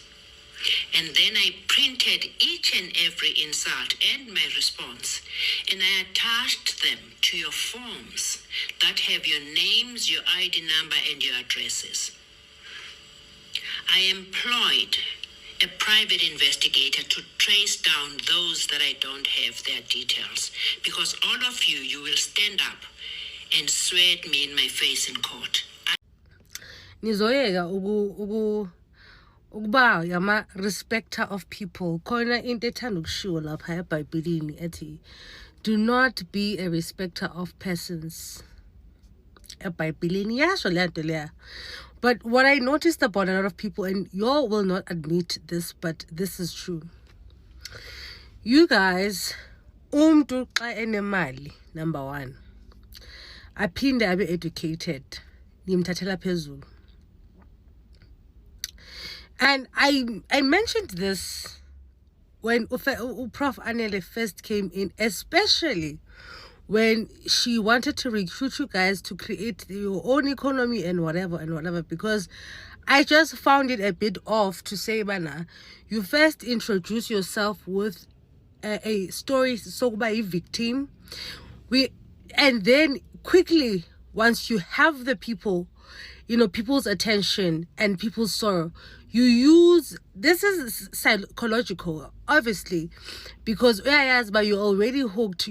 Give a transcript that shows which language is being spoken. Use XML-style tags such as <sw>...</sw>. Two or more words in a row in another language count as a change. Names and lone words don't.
<en>And then I printed each and every insult and my response, and I attached them to your forms that have your names, your ID number, and your addresses. I employed a private investigator to trace down those that I don't have their details, because all of you will stand up and swear at me in my face in court.</en> <xh>Nizoyeka ukuba yama</xh> <en>respecter of people.</en> <xh>Khona into ethanda ukushiwo lapha eBhayibhelini ethi,</xh> <en>do not be a respecter of persons.</en> <xh>eBhayibhelini yasho le nto leya.</xh> <en>But what I noticed about a lot of people, and y'all will not admit this, but this is true. You guys,</en> <xh>umntu xa enemali,</xh> <en>number one,</en> <xh>aphinde abe educated, nimthathela phezulu.</xh> <en>And I mentioned this when Prof. Anele first came in, especially when she wanted to recruit you guys to create your own economy and whatever, because I just found it a bit off to say, Bana, you first introduce yourself with a story, so by a victim, and then quickly, once you have the people, people's attention and people's sorrow, you use, this is psychological, obviously, because but you're already hooked.</en>